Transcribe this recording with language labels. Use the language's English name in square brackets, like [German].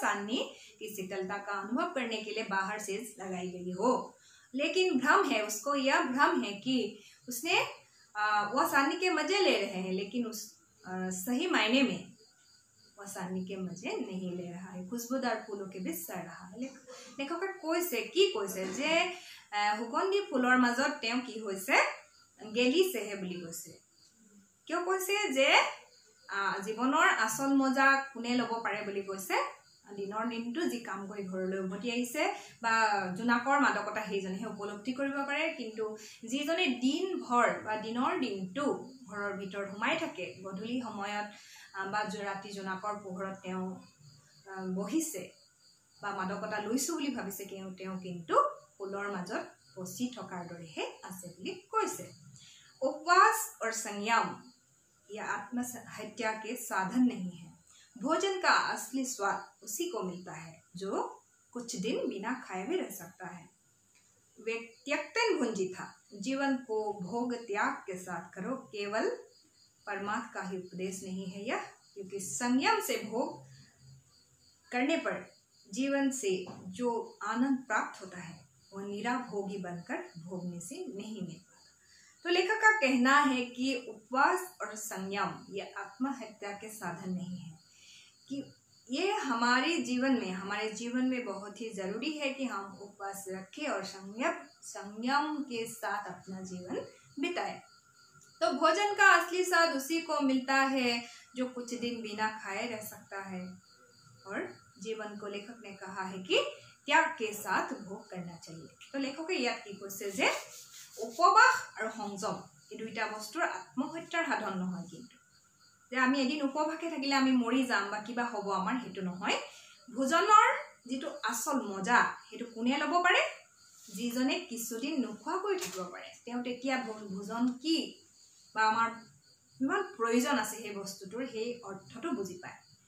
[Hindi] चांदनी की शीतलता का अनुभव करने के लिए बाहर सेज लगाई गई हो। लेकिन भ्रम है, उसको यह भ्रम है कि उसने वह चांदनी के मजे ले रहे हैं, लेकिन उस सही मायने में वह चांदनी के मजे नहीं ले रहा है, खुशबूदार फूलों के बीच सड़ रहा है। [Assamese] लेखके কৈছে যে সুগন্ধি ফুলৰ মাজত তেওঁ কি হৈছে গেলিছেহে বুলি কৈছে। কিয় কৈছে যে জীৱনৰ আচল মজা কোনে ল'ব পাৰে বুলি কৈছে? দিনৰ দিনটো যি কাম কৰি ঘৰলৈ উভতি আহিছে বা জোনাকৰ মাদকতা সেইজনেহে উপলব্ধি কৰিব পাৰে, কিন্তু যিজনে দিন ভৰ বা দিনৰ দিনটো ঘৰৰ ভিতৰত সোমাই থাকে, গধূলি সময়ত বা ৰাতি জোনাকৰ পোহৰত তেওঁ বহিছে বা মাদকতা লৈছো বুলি ভাবিছে, তেওঁ কিন্তু ফুলৰ মাজত পচি থকাৰ দৰেহে আছে বুলি কৈছে। [Hindi] उपवास और संयम यह आत्महत्या के साधन नहीं है। भोजन का असली स्वाद उसी को मिलता है जो कुछ दिन बिना खाए भी रह सकता है। वे त्यक्तन भुंजी था, जीवन को भोग त्याग के साथ करो, केवल परमात्मा का ही उपदेश नहीं है यह, क्योंकि संयम से भोग करने पर जीवन से जो आनंद प्राप्त होता है वह निराभोगी बनकर भोगने से नहीं मिल पाता। तो लेखक का कहना है कि उपवास और संयम ये आत्महत्या के साधन नहीं है, कि ये हमारे जीवन में बहुत ही जरूरी है कि हम उपवास रखें और संयम के साथ अपना जीवन बिताएं। तो भोजन का असली स्वाद उसी को मिलता है जो कुछ दिन बिना खाए रह सकता है, और जीवन को लेखक ने कहा है कि त्याग के साथ भोग करना चाहिए। तो लेखके याद की [Assamese] কৈছে যে উপবাস আৰু সংযম এই দুইটা বস্তুৰ আত্মহত্যাৰ সাধন নহয়, কিন্তু যে আমি এদিন উপবাসে থাকিলে আমি মৰি যাম বা কিবা হ'ব আমাৰ হেতু নহয়। ভোজনৰ যেটো আসল মজা হেতু কোনে ল'ব পাৰে? যিজনে কিছুদিন নোখোৱা কৰি থাকিব পাৰে, তেওঁ তেতিয়া ভোজন কি বা আমাৰ কিমান প্ৰয়োজন আছে সেই বস্তুটোৰ সেই অৰ্থটো বুজি পায়।